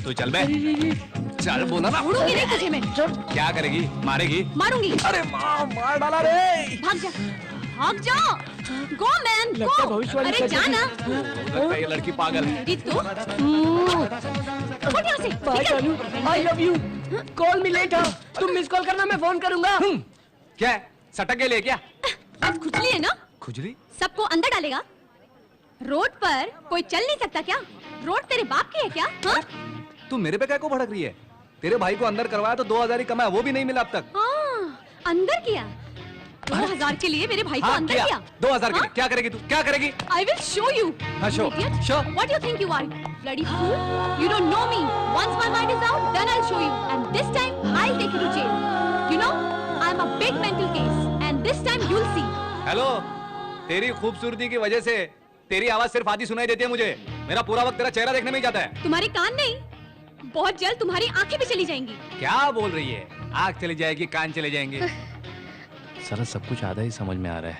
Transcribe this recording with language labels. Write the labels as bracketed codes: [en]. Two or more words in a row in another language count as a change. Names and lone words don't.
[hi] तू चल बे, चल बोला ना। छोड़ूंगी नहीं तुझे मैं। क्या करेगी? मारेगी? मारूंगी। अरे मार डाला रे। भाग जा, भाग जा। [en] go man, go. [hi] अरे जा ना। लगता है ये लड़की पागल है। मेरी तो। छोड़ यहाँ से। बाय जानू, [en] I love you. Call me later. [hi] तुम [en] miss call [hi] करना, मैं फोन करूंगा। क्या है? सटक गए ले क्या? आज खुजली है ना? खुजली? सबको अंदर डालेगा? रोड पर कोई चल नहीं सकता क्या? रोड तेरे बाप की है क्या? हाँ? तू मेरे पे क्या को भड़क रही है? तेरे भाई को अंदर करवाया तो 2000 ही कमाया, वो भी नहीं मिला अब तक। हाँ, अंदर किया। 2000 के लिए मेरे भाई को अंदर किया। 2000 के लिए क्या करेगी तू? क्या करेगी? [en] I will show you. [hi] हाँ, show. [en] Idiot. Show. What do you think you are? Bloody fool. You don't know me. Once my mind is out, then I'll show you. And this time, I'll take you to jail. You know, I'm a big mental case. And this time, you'll see. [hi] हेलो, तेरी खूबसूरती की वजह से तेरी आवाज सिर्फ आधी सुनाई देती है मुझे। मेरा पूरा वक्त तेरा चेहरा देखने में ही जाता है। तुम्हारे कान नहीं, बहुत जल्द तुम्हारी आंखें भी चली जाएंगी। क्या बोल रही है? आँख चली जाएगी, कान चले जाएंगे। सारा सब कुछ आधा ही समझ में आ रहा है।